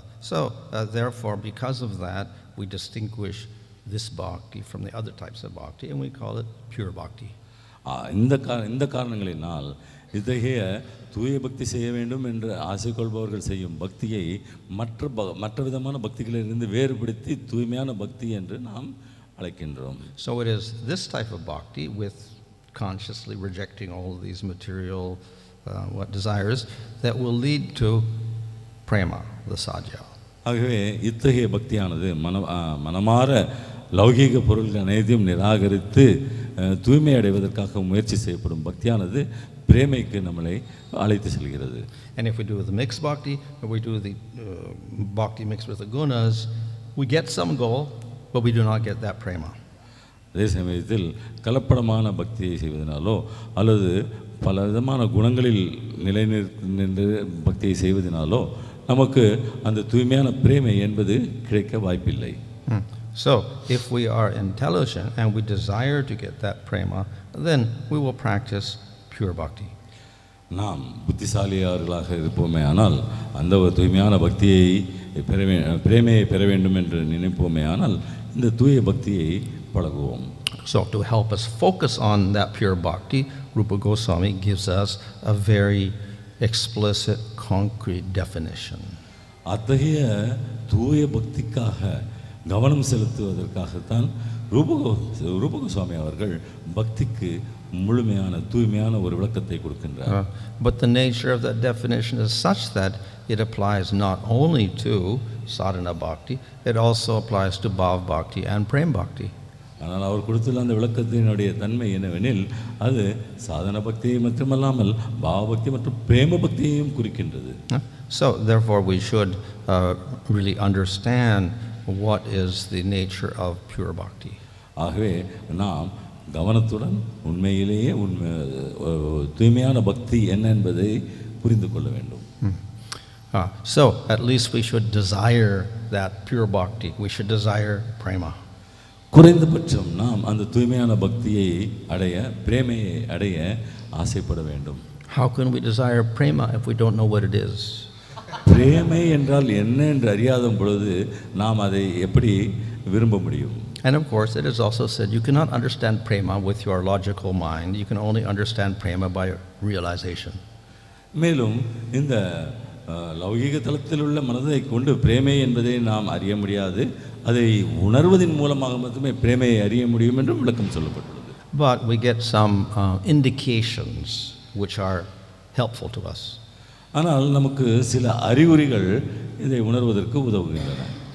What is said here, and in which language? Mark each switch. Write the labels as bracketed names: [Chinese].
[English] So therefore, because of that, we distinguish this bhakti from the other types of bhakti, and we call it pure bhakti. [Tamil] இந்த காரணங்களினால் இத்தகைய தூய பக்தி செய்ய வேண்டும் என்று ஆசை கொள்பவர்கள் செய்யும் பக்தியை மற்ற விதமான பக்திகளிலிருந்து வேறுபடுத்தி தூய்மையான பக்தி என்று நாம் அழைக்கின்றோம். [English] So it is this type of bhakti, with consciously rejecting all of these material desires, that will lead to prema, the sadhya. [Tamil] ஆகவே இத்தகைய பக்தியானது மனமாற லௌகீக பொருள்கள் அனைத்தையும் நிராகரித்து தூய்மை அடைவதற்காக முயற்சி செய்யப்படும் பக்தியானது பிரேமைக்கு நம்மளை அழைத்து செல்கிறது. [English] And if we do the mixed bhakti, or we do the bhakti mixed with the gunas, we get some goal, but we do not get that prema. [Tamil] அதே சமயத்தில் கலப்படமான பக்தியை செய்வதனாலோ அல்லது பல விதமான குணங்களில் நிலை நின்று பக்தியை செய்வதனாலோ நமக்கு அந்த தூய்மையான பிரேமை என்பது கிடைக்க வாய்ப்பில்லை. [English] So if we are intelligent and we desire to get that prema, then we will practice pure bhakti. [Tamil] நாம் புத்திசாலியார்களாக இருப்போமே ஆனால் அந்த ஒரு தூய்மையான பக்தியை பிரேமையை பெற வேண்டும் என்று நினைப்போமே ஆனால் இந்த தூய பக்தியை பழகுவோம். [English] So to help us focus on that pure bhakti, Rupa Goswami gives us a very explicit, concrete definition. [Tamil] அத்தகைய தூய பக்திக்காக கவனம் செலுத்துவதற்காகத்தான் ரூபக சுவாமி அவர்கள் பக்திக்கு முழுமையான தூய்மையான ஒரு விளக்கத்தை கொடுக்கின்றார். [English] But the nature of that definition is such that it applies not only to sadhana bhakti, it also applies to bhav bhakti and prema bhakti. [Tamil] ஆனால் அவர் கொடுத்துள்ள அந்த விளக்கத்தினுடைய தன்மை என்னவெனில் அது சாதன பக்தியை மட்டுமல்லாமல் பாவ பக்தி மற்றும் பிரேம பக்தியையும் குறிக்கின்றது. [English] So therefore we should really understand what is the nature of pure bhakti. [Tamil] ஆகவே நாம் கவனத்துடன் உண்மையிலேயே தூய்மையான பக்தி என்ன என்பதை புரிந்து கொள்ள வேண்டும். [English] So at least we should desire that pure bhakti. We should desire prema. [Tamil] குறைந்தபட்சம் நாம் அந்த தூய்மையான பக்தியை அடைய பிரேமையை அடைய ஆசைப்பட வேண்டும். [English] How can we desire prema if we don't know what it is? [Tamil] பிரேமை என்றால் என்ன என்று அறியாத பொழுது நாம் அதை எப்படி விரும்ப முடியும்? [English] And of course it is also said you cannot understand prema with your logical mind. You can only understand prema by realization. [Tamil] மேலும் இந்த லௌகிக தளத்தில் உள்ள மனதை கொண்டு பிரேமை என்பதை நாம் அறிய முடியாது. அதை உணர்வதின் மூலமாக மட்டுமே பிரேமையை அறிய முடியும் என்று விளக்கம் சொல்லப்பட்டுள்ளது. [English] But we get some indications which are helpful to us. [Tamil] ஆனால் நமக்கு சில அறிகுறிகள் இதை உணர்வதற்கு உதவுகின்றன.